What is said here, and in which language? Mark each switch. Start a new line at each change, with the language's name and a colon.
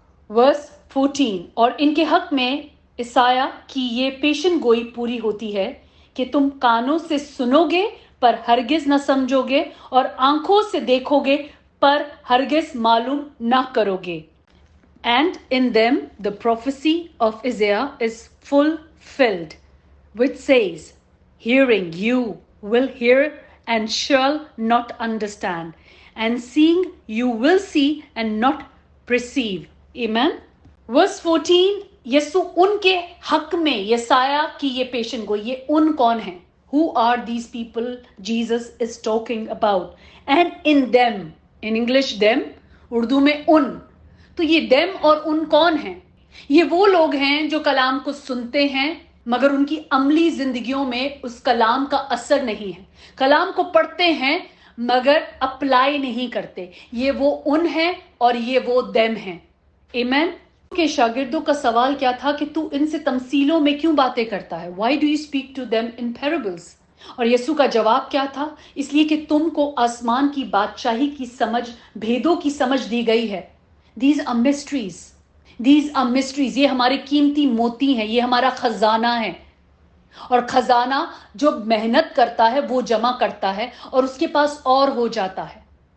Hindi: Verse 14, और इनके हक में ईसाया की ये पेशन गोई पूरी होती है कि तुम कानों से सुनोगे पर हरगिज न समझोगे, और आंखों से देखोगे पर हरगिज मालूम न करोगे।
English: And in them the prophecy of Isaiah is fulfilled, which says, hearing you will hear and shall not understand, and seeing you will see and not perceive. Amen.
Hindi: Verse 14, यीशु उनके हक में यसाया की ये पेशन गोई, ये उन कौन है?
English: Who are these people Jesus is talking about? And in them, in English them,
Hindi: Urdu में उन। तो ये देम और उन कौन हैं? ये वो लोग हैं जो कलाम को सुनते हैं मगर उनकी अमली जिंदगियों में उस कलाम का असर नहीं है। कलाम को पढ़ते हैं मगर अप्लाई नहीं करते। ये वो उन हैं और ये वो देम हैं। आमीन। के शागिर्दों का सवाल क्या था कि तू इनसे तमसीलों में क्यों बातें करता है?
English: Why do you speak to them in parables?
Hindi: और यीशु का जवाब क्या था? इसलिए कि तुमको आसमान की बादशाही की समझ, भेदों की समझ दी गई है।
English: These are mysteries. These are mysteries.
Hindi: ये हमारे कीमती मोती हैं, ये हमारा खजाना है। और खजाना जो मेहनत करता है वो जमा करता है और उसके पास और हो जाता है।